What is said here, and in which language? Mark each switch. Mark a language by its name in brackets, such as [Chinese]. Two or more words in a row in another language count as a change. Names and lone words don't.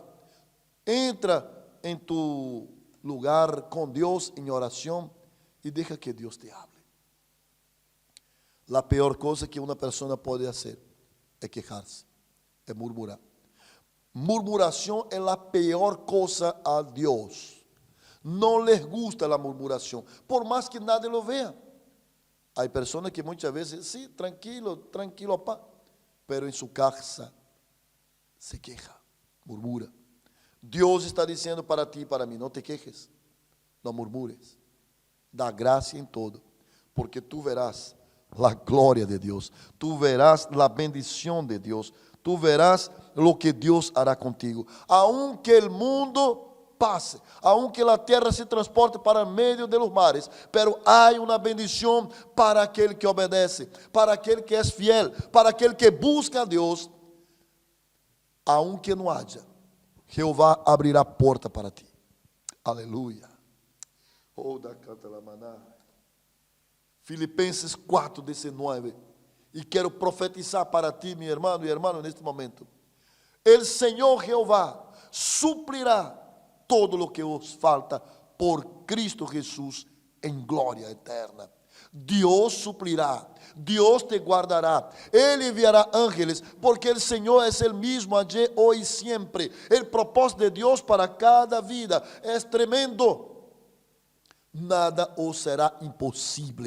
[Portuguese] Entra em tu lugar com Deus em oração e deixa que Deus te hable. A pior coisa que uma pessoa pode fazer é quejar-se, é murmurar. Murmuração é a pior coisa a Deus. Não [Spanish] les gusta [Portuguese] a murmuração, por mais que [Spanish] nadie lo vea. [Portuguese] Há pessoas que muitas vezes, [Spanish] sí, tranquilo, tranquilo, [Portuguese] pá, pero em sua casa [Spanish] se queja, [Portuguese] murmura. Deus está dizendo para ti e para mim: não te quejes, não murmures, dá graça em todo, porque [Spanish] tu verás la gloria de Dios, tú verás la bendición de Dios, tú verás lo que Dios hará contigo. Aunque el mundo pase, aunque la tierra se transporte para medio de los mares, pero hay una bendición para aquel que obedece, para aquel que es fiel, para aquel que busca a Dios. Aunque no haya, Jehová abrirá porta para ti. Aleluya. Oh, da canta la maná. Filipenses 4:19. [Portuguese] E quero profetizar para ti, meu irmão e irmã, neste momento. [Spanish] El Senhor Jehová suplirá todo lo que os falta por Cristo Jesús [Portuguese] em glória eterna. Deus suplirá, Deus te guardará, Ele enviará ángeles, porque o Senhor é o mesmo ayer, hoje e sempre. O propósito de Deus para cada vida é tremendo. Nada os será impossível.